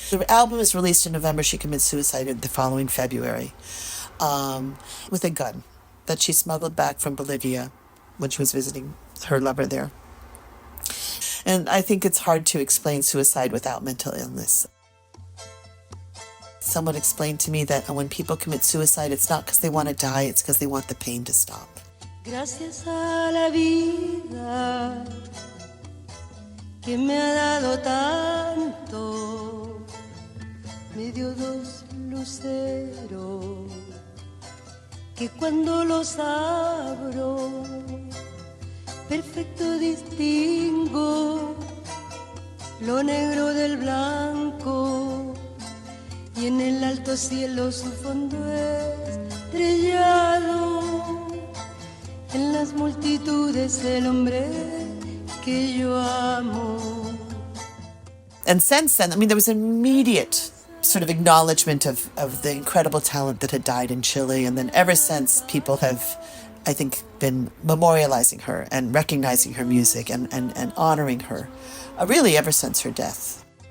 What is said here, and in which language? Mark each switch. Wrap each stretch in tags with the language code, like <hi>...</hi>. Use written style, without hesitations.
<en>The album is released in November. She commits suicide the following February with a gun that she smuggled back from Bolivia when she was visiting her lover there. And I think it's hard to explain suicide without mental illness. Someone explained to me that when people commit suicide, it's not because they want to die, it's because they want the pain to stop.</en> <es>Gracias a la vida que me ha dado tanto, me dio dos luceros que cuando los abro, perfecto distingo lo negro del blanco. Y en el alto cielo su fondo estrellado, en las multitudes el hombre que yo amo.</es> <en>And since then, there was immediate sort of acknowledgement of the incredible talent that had died in Chile. And then ever since, people have, I think, been memorializing her and recognizing her music and honoring her, really ever since her death.</en>